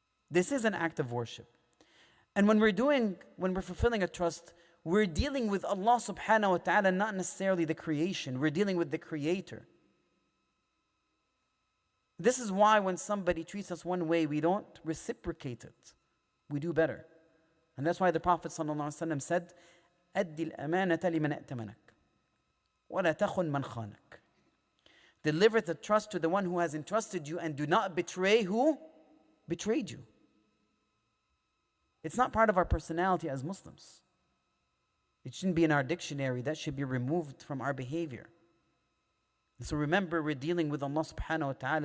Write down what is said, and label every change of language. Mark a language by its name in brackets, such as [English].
[English] This is an act of worship. And when we're fulfilling a trust, we're dealing with Allah subhanahu wa ta'ala, not necessarily the creation. We're dealing with the Creator. This is why when somebody treats us one way, we don't reciprocate it. We do better. And that's why the Prophet ﷺ said, [Arabic] أَدِّ الْأَمَانَةَ لِمَنْ أَأْتَمَنَكَ وَلَا تَخُنْ مَنْ خَانَكَ. [English] Deliver the trust to the one who has entrusted you, and do not betray who betrayed you. It's not part of our personality as Muslims. It shouldn't be in our dictionary. That should be removed from our behavior. And so remember, we're dealing with Allah subhanahu wa ta'ala.